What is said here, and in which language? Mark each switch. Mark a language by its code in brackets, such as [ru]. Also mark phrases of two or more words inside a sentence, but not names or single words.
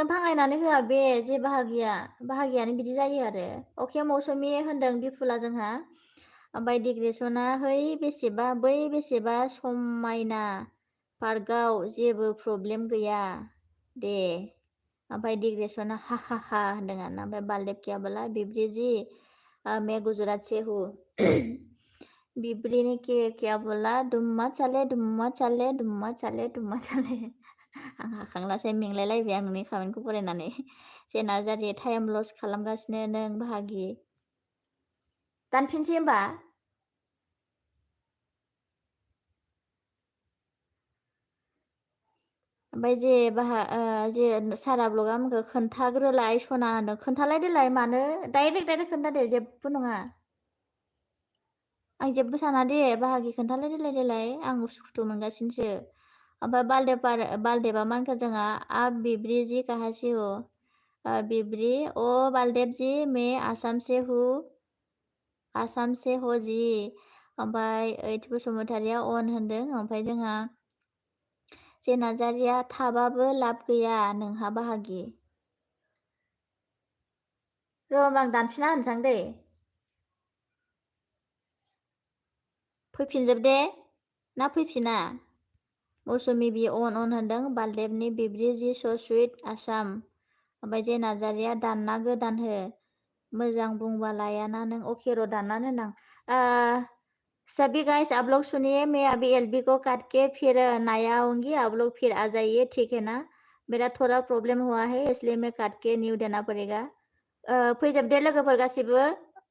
[brx] भाङायनानै होआ बे जे बाहागियानो बिदि जायो आरो अके मौसुमि होनदों बिफुला जोंहा ओमफ्राय डिग्रेसना बै बेसेबा समायना पार्कआव जेबो प्रब्लेम गैया दे ओमफ्राय डिग्रेसना हा होनदों आरोना ओमफ्राय बालदेब कियाबोला बिब्रि जि [hi] मैं गुजरात से हूँ [brx] बिब्रि [hi] ने क्या बोला [brx] दुम्मा चाले आं हाखांलासै मेंलायलायबाय आं नोंनि खामानिखौ फरायनानै जे नार्जारि टाइम लस खालामगासिनो नों बाहागि दानफिनसै होमबा ओमफ्राय जे सारा ब्लगा आंखौ खोन्थाग्रोलाय सना होनो खोन्थालाय देलाय मानो डाइरेक्ट खोन्थादे जेबो नङा आं जेबो साना दे बाहागि खोन्थालाय देलाय आं उसुखुथु मोनगासिनोसो ओमफ्राय बालदेबा मानखो जोंहा [hi] आप बिब्रि जी कहाँ से हो [brx] बिब्रि ओ बालदेब जी [hi] मैं आसाम से हो जी [brx] ओमफ्राय ओइथ बसुमतारिया अन होनदों ओमफ्राय जोंहा जे नार्जारिया थाबाबो लाब गैया नोंहा बाहागि र' होमबा आं दानफिना होनसां दै फैफिनजोब दे ना फैफिना मौसुमि बि अन होनदों बालदेबनि बिब्रि जि स सुइट आसाम ओमफ्राय जे नार्जारिया दानना गोदान हो मोजां बुंबा लायाना नों अके र' दाननानै होनां [hi] सभी गाइस आप लोग सुनिए मैं अभी एलबी को काट के फिर नया आऊंगी आप लोग फिर आ जाइए ठीक है ना मेरा थोड़ा प्रॉब्लम हुआ है इसलिए मैं काट के न्यू देना पड़ेगा [brx] फैजोबदे लोगोफोर गासिबो